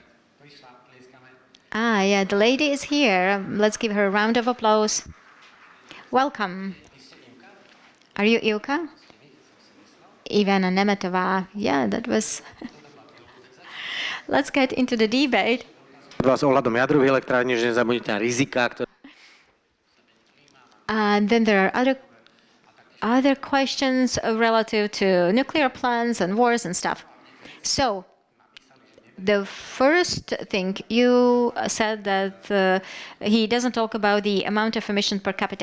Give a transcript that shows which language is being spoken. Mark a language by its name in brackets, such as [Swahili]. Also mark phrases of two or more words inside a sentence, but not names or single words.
[English] Yeah, the lady is here. Let's give her a round of applause. Welcome. Are you Ilka? Ivana Nemetová. Yeah, that was... Let's get into the debate. [Slovak] Vás ohľadom jadrových elektrární, že nezabudnite na rizika, ktoré... [English] And then there are other questions relative to nuclear plants and wars and stuff. So, the first thing you said that he doesn't talk about the amount of emission per capita.